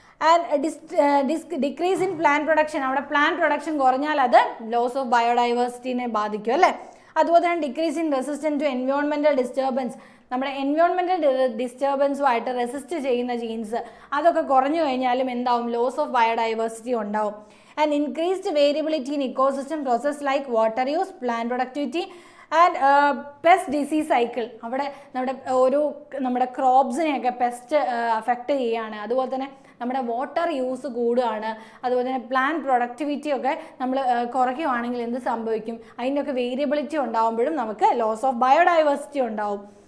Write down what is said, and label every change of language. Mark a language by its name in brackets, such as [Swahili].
[English] and decrease in plant production, [Malayalam] അവിടെ plant production കുറഞ്ഞാൽ അത് ലോസ് ഓഫ് ബയോഡൈവേഴ്സിറ്റിനെ ബാധിക്കും അല്ലേ. അതുപോലെ തന്നെ [English] decrease in resistance to environmental disturbance, [Malayalam] നമ്മുടെ എൻവയോൺമെൻറ്റൽ ഡിസ്റ്റർബൻസുമായിട്ട് റെസിസ്റ്റ് ചെയ്യുന്ന ജീൻസ് അതൊക്കെ കുറഞ്ഞു കഴിഞ്ഞാലും എന്താവും, ലോസ് ഓഫ് ബയോഡൈവേഴ്സിറ്റി ഉണ്ടാവും. [English] And increased variability in ecosystem process like water use, plant productivity and pest disease cycle. [Malayalam] അവിടെ നമ്മുടെ ക്രോപ്സിനെയൊക്കെ പെസ്റ്റ് അഫക്റ്റ് ചെയ്യുകയാണ്. അതുപോലെ തന്നെ നമ്മുടെ വാട്ടർ യൂസ് കൂടുകയാണ്. അതുപോലെ തന്നെ പ്ലാന്റ് പ്രൊഡക്ടിവിറ്റി ഒക്കെ നമ്മൾ കുറയ്ക്കുകയാണെങ്കിൽ എന്ത് സംഭവിക്കും, അതിൻ്റെയൊക്കെ വേരിയബിലിറ്റി ഉണ്ടാകുമ്പോഴും നമുക്ക് ലോസ് ഓഫ് ബയോഡൈവേഴ്സിറ്റി ഉണ്ടാവും.